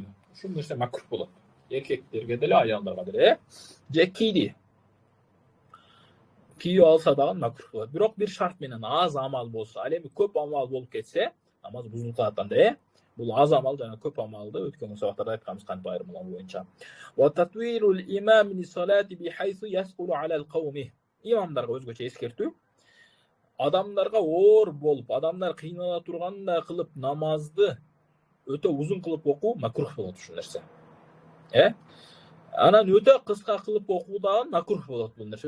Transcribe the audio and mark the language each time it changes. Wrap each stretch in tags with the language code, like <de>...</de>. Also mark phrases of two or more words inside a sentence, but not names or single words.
<ky>Ушул нерсе макрух болот. Эркектерге деле, аялдарга деле, же кийди. Кийип алса дагы макрух болот. Бирок бир шарт менен аз амал болсо. Ал эми көп амал болуп кетсе, намаз бузулуп калат анда, Бул аз амал жана көп амалды өткөн сабактарда айтканбыз кантип айырмалоо боюнча.</ky> <ar>وتطويل الإمام للصلاة بحيث يثقل على القوم.</ar> <ky>Имамдарга өзгөчө эскертүү. Адамдарга оор болуп, адамдар кыйнала тургандай кылып намазды өтө узун кылып окуу макрух болот ушул нерсе. Анан өтө кыска кылып окуу дагы макрух болот бул нерсе.</ky>